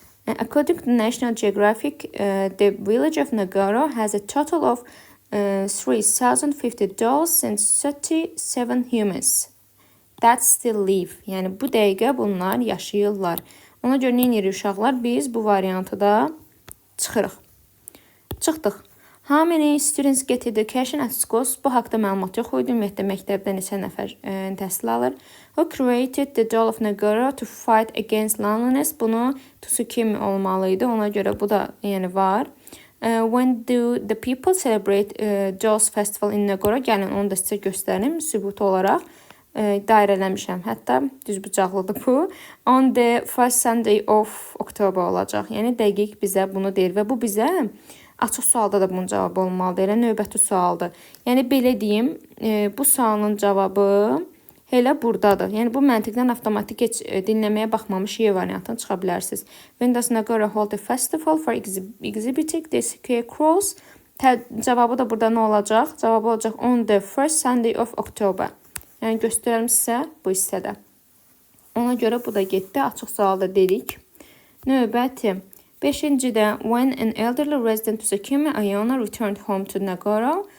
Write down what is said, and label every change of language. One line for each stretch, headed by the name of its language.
English: According to National Geographic, the village of Nagoro has a total of 3,050 dolls and 37 humans that still live.
Azerbaijani: Yəni, bu dəqiqə bunlar yaşayırlar. Ona görə nə edirik uşaqlar? Biz bu variantı da çıxırıq. Çıxdıq.
English: How many students get education at schools?
Azerbaijani: Bu haqda məlumat yox idi. Ümumiyyətlə, məktəbdə neçə nəfər təhsil alır?
English: Who created the doll of Nagoro to fight against loneliness?
Azerbaijani: Bunu Tsukimi olmalıydı. Ona görə bu da var.
English: When do the people celebrate Dolls Festival in Nagoro?
Azerbaijani: Gəlin onu da sizə göstərim sübut olaraq. dairələmişəm. Hətta düzbucaqlıdır bu.
English: On the first Sunday of October
Azerbaijani: olacaq. Yəni dəqiq bizə bunu deyir və bu bizə açıq sualda da bunun cavabı olmalıdır. Elə növbəti sualdır. Yəni belə deyim, bu sualın cavabı elə buradadır. Yəni bu məntiqdən avtomatik heç dinləməyə baxmamış Y variantını çıxa bilərsiniz.
English: When does Nagara hold a festival for exhibiting the scarecrows?
Azerbaijani: Cavabı da burada nə olacaq? Cavabı olacaq
English: on the first Sunday of October.
Azerbaijani: Yəni göstərəm sizə bu hissədə. Ona görə bu da getdi. Açıq sualda dedik. Növbəti. 5-cidə
English: when an elderly resident of Sakima Ayana returned home to Nagara.